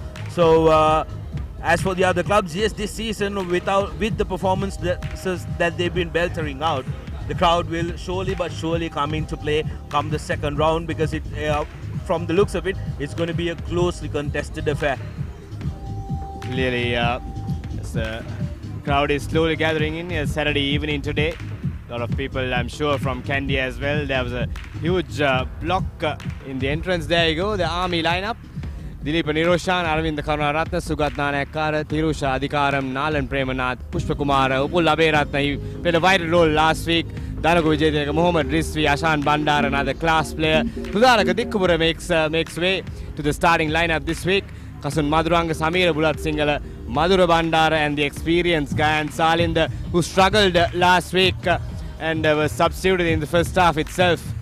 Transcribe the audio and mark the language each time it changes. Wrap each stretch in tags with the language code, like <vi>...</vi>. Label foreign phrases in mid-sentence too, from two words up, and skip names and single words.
<en>So as for the other clubs, yes, this season with the performance that they've been beltering out, the crowd will surely but surely come into play come the second round, because it from the looks of it, it's going to be a closely contested affair. Clearly, the crowd is slowly gathering in. Saturday evening today. A lot of people, I'm sure, from Kandy as well. There was a huge block in the entrance. There you go, the Army lineup. Dilip Niroshan, Aravind Karunaratne, Sugat Nanayakara, Tirusha Adhikaram, Nalan Premanath, Pushpa Kumara, Upul Aberatne. He played a vital role last week. Danago Vijay, Mohammad Rizvi, Ashan Bandar, another class player. Tudaraka Dikkupura makes way to the starting lineup this week. Kasun Madhuranga, Samira Bulat Singala, Madhura Bandara, and the experienced Gayan Salind, who struggled last week and was substituted in the first half itself.</en>